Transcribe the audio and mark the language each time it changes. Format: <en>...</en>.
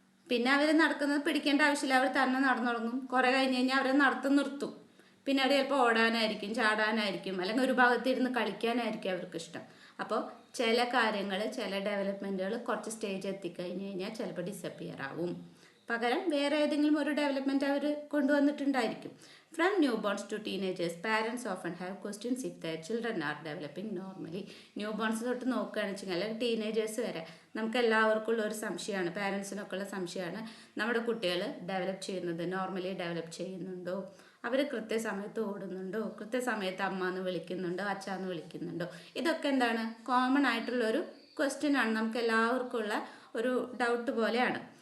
<ml>പിന്നെ അവർ നടക്കുന്നത് പിടിക്കേണ്ട ആവശ്യമില്ല, അവർ തന്നെ നടന്നു തുടങ്ങും. കുറേ കഴിഞ്ഞ് കഴിഞ്ഞാൽ അവരെ നടത്തം നിർത്തും. പിന്നെ അവർ ചിലപ്പോൾ ഓടാനായിരിക്കും, ചാടാനായിരിക്കും, അല്ലെങ്കിൽ ഒരു ഭാഗത്തിരുന്ന് കളിക്കാനായിരിക്കും അവർക്ക് ഇഷ്ടം. അപ്പോൾ ചില കാര്യങ്ങൾ, ചില ഡെവലപ്മെൻറ്റുകൾ കുറച്ച് സ്റ്റേജ് എത്തിക്കഴിഞ്ഞ് കഴിഞ്ഞാൽ ചിലപ്പോൾ ഡിസപ്പിയർ ആവും. പകരം വേറെ ഏതെങ്കിലും ഒരു development our കൊണ്ടുവന്നിട്ടുണ്ടായിരിക്കും.</ml> <en>From newborns to teenagers, parents often have questions if their children are developing normally.</en> <ml>Newborns തൊട്ട് നോക്കുകയാണെന്ന് വെച്ചാൽ അല്ലെങ്കിൽ ടീനേജേഴ്സ് വരെ നമുക്ക് എല്ലാവർക്കും ഉള്ള ഒരു സംശയമാണ്, പാരൻസിനൊക്കെ ഉള്ള സംശയമാണ്, നമ്മുടെ കുട്ടികൾ ഡെവലപ്പ് ചെയ്യുന്നത് നോർമലി ഡെവലപ്പ് ചെയ്യുന്നുണ്ടോ, അവർ കൃത്യസമയത്ത് ഓടുന്നുണ്ടോ, കൃത്യസമയത്ത് അമ്മ എന്ന് വിളിക്കുന്നുണ്ടോ, അച്ഛ എന്ന് വിളിക്കുന്നുണ്ടോ. ഇതൊക്കെ എന്താണ്, കോമൺ ആയിട്ടുള്ളൊരു ക്വസ്റ്റ്യൻ ആണ്, നമുക്ക് എല്ലാവർക്കും ഉള്ള ഒരു ഡൗട്ട് പോലെയാണ്.</ml>